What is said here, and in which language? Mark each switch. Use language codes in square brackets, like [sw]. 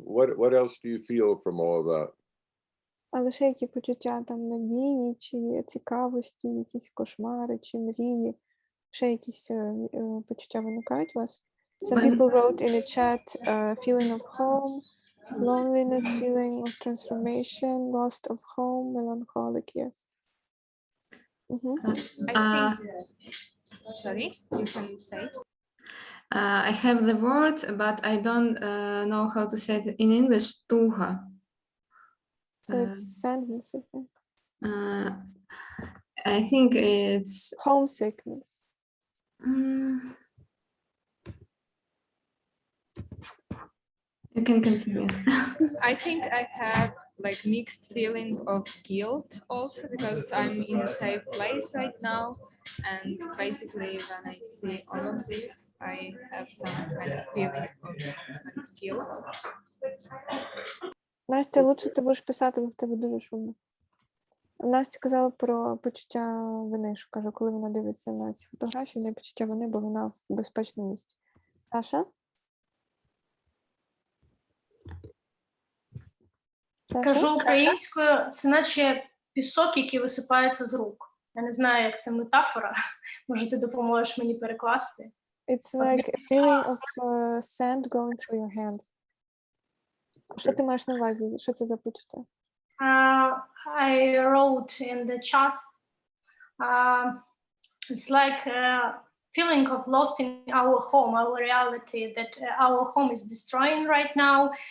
[en] What else do you feel from all of that? [uk] А лише які почуття там надії, чи цікавості, якісь кошмари, чи мрії? Ще якісь почуття виникають у вас? [en] Some people wrote in the chat feeling of home, loneliness, feeling of transformation, loss of home, melancholic, yes. Mm-hmm. I think, sorry, you can say it. I have the word, but I don't know how to say it in English. [uk] Туга. [en] So it's sadness, I think. I think it's homesickness. You can continue. I think I have like mixed feeling of guilt also, because I'm in a safe place right now, and basically when I see all of this, I have some kind of feeling of guilt. [uk] Настя, лучше ти будеш писати, бо в тебе дуже шумно. Настя казала про почуття вини, що каже, коли вона дивиться на ці фотографії, не почуття вини, бо вона в безпечному місці. Саша? Кажу українською, це наче пісок, який висипається з рук. Я не знаю, як це метафора. Може, ти допоможеш мені перекласти? [en] It's like a feeling of sand going through your hands. [uk] Що ти маєш на увазі? Що це за почуття? [en] I wrote in the chat, it's like feeling of lost in our home, our reality, that our home is destroying right now.